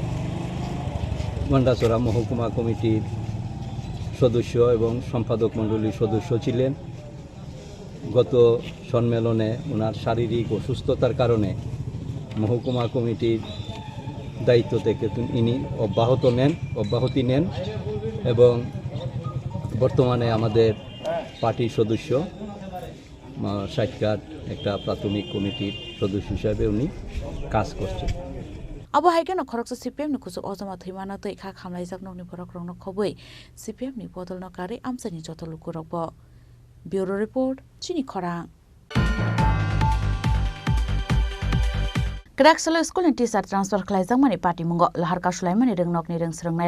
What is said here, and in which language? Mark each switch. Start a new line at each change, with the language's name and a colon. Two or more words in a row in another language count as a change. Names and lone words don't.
Bangla: গন্ডাছড়া মহকুমা কমিটির সদস্য এবং সম্পাদক মণ্ডলীর সদস্য ছিলেন গত সম্মেলনে ওনার শারীরিক অসুস্থতার কারণে মহকুমা কমিটির দায়িত্ব থেকে ইনি অব্যাহতি নেন এবং বর্তমানে আমাদের পার্টির সদস্য সাক্ষাৎ একটা প্রাথমিক কমিটির সদস্য হিসাবে উনি কাজ করছেন
Kok Borok: Abo haike no khoroksa CPM ni kusu ozoma thimana tei kha khamlai jak nokni borok rong no khoboi CPM ni bodol no kari amsani joto lukurok bo
English: Bureau Report
Kok Borok: Chini Khorang Kraksalo School ni teacher transfer khlaijak mani party mungo lahar ka sulaimani rengnok ni reng srengnai